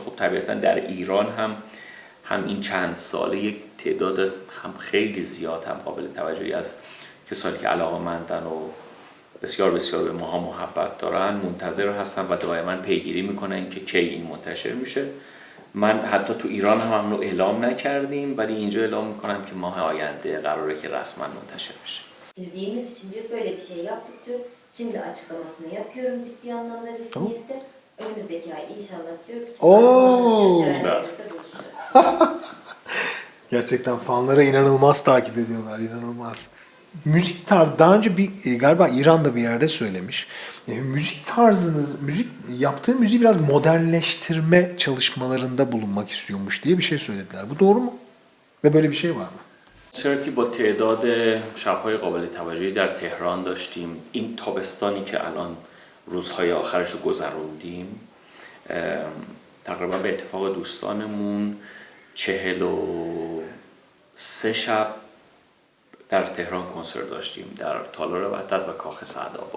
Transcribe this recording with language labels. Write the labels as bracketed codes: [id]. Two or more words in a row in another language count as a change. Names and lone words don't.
[fa] خب طبیعتا در ایران هم این چند ساله یک تعداد هم خیلی زیاد هم قابل توجهی از کسانی که علاقه‌مندن و بسیار بسیار به ماها محبت دارن منتظر هستن و دائما پیگیری میکنن که کی این منتشر میشه. من حتی تو ایران هم اونو eğlam نکردیم ولی اینجا eğlam میکنم که ماه آینده قراره که رسما منتشر بشه. [tr] Bildiğimiz için diyor böyle bir şey yaptık diyor. Şimdi açıklamasını yapıyorum ciddi anlamda resmiyette. Önümüzdeki ay inşallah diyor. Oo. Sevenlerimizle buluşacağız. Gerçekten fanlara inanılmaz takip ediyorlar, inanılmaz. Müzik tarzı, daha önce galiba İran'da bir yerde söylemiş. Müzik tarzınız, yaptığı müziği biraz modernleştirme çalışmalarında bulunmak istiyormuş diye bir şey söylediler. Bu doğru mu? Ve böyle bir şey var mı? [fa] کنسرتی با تعداد شب‌های قابل توجهی در تهران داشتیم. این تابستانی که الان روزهای آخرش رو گذروندیم تقریبا به اتفاق دوستانمون 43 شب در تهران کنسرت داشتیم، در تالار وحدت و کاخ سعدآباد.